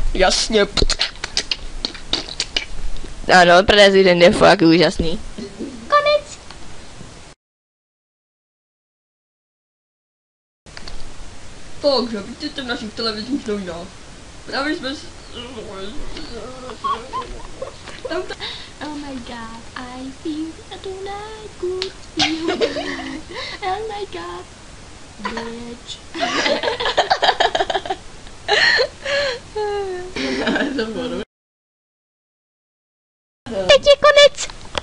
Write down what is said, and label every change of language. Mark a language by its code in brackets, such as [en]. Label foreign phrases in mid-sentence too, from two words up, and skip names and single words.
[cs] Jasně. Ano, prezident je fakt úžasný. Konec. Takže vítejte v našich televizních novinách. Právě jsme [en] Oh my god, I feel tonight good feel. Oh my god, bitch. [cs] Teď je konec.